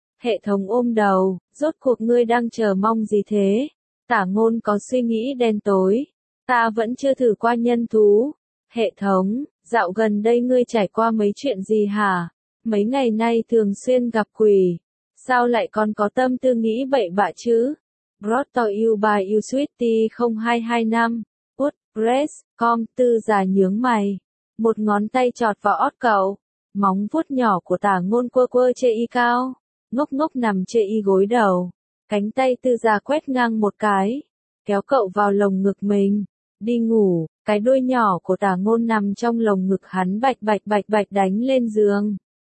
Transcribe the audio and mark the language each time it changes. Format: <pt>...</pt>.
<vi>Hệ thống ôm đầu, rốt cuộc ngươi đang chờ mong gì thế? Tả Ngôn có suy nghĩ đen tối. Ta vẫn chưa thử qua nhân thú. Hệ thống, dạo gần đây ngươi trải qua mấy chuyện gì hả? Mấy ngày nay thường xuyên gặp quỷ. Sao lại còn có tâm tư nghĩ bậy bạ chứ?</vi> <en>Brought to you by you sweetie 0225.</en> <vi>WordPress, com tư giả nhướng mày. Một ngón tay chọt vào ót cậu. Móng vuốt nhỏ của Tả Ngôn quơ quơ chê y cao. Ngốc ngốc nằm chê y gối đầu. Cánh tay tư giả quét ngang một cái, kéo cậu vào lồng ngực mình, đi ngủ, cái đuôi nhỏ của Tả Ngôn nằm trong lồng ngực hắn bạch bạch bạch bạch đánh lên giường.</vi>